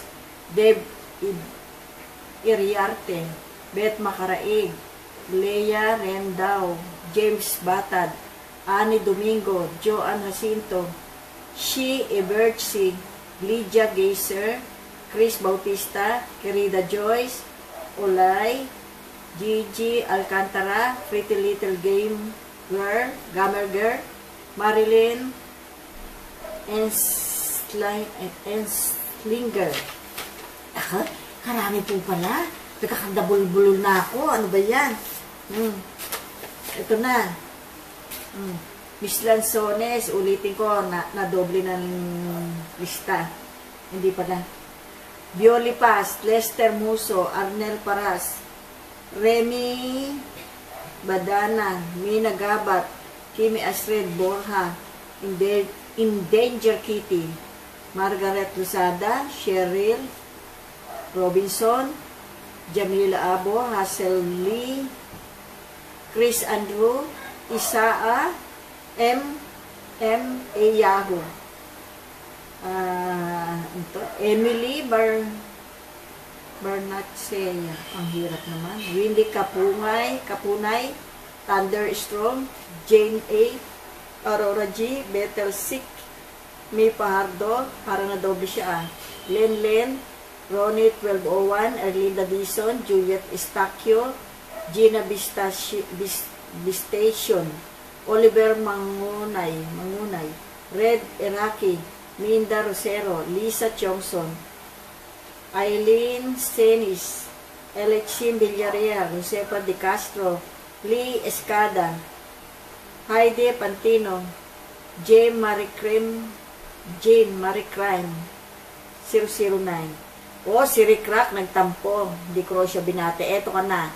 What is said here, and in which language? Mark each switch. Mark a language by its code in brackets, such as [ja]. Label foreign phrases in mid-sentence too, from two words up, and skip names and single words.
[tl] Deb Iriarte, Beth Macaraig, Leia Rendao, James Batad, Annie Domingo, Joan Jacinto, Shi Ebertsi, Lydia Geyser, Chris Bautista, Querida Joyce, Olay, Gigi Alcantara, Pretty Little Game Girl, Gamer Girl, Marilyn Enslinger. Karami po pala. Nagkakandabul-bulol na ako. Ano ba yan? Ito na. Miss Lanzones, ulitin ko, na-doble ng lista. Hindi pala. Violi Paz, Lester Muso, Arnel Paras, Remy Badana, Mina Gabat, Kimi Astrid Borja, Endanger Kitty, Margaret Luzada, Cheryl Robinson, Jamila Abo, Hazel Lee, Chris Andrew, Isaa, A. Yahoo, Emily Barnatseya, ang hirap naman, Windy Kapunay, Thunderstorm, Jane A, Aurora G, Bethel Sick, May Pahardo, parang na-doble siya Len, Ronnie 1201, Erlinda Dison, Juliet Estacchio, Gina Bistation, Oliver Mangunay, Red Iraqi, Minda Rosero, Lisa Chongson, Eileen Stenis, Alexin Villarreal, Josefa De Castro, Lee Escada, Heidi Pantino, Jane Marie Crime, 009. O, si Rick Rack nagtampo. Hindi ko siya binate. Eto ka na.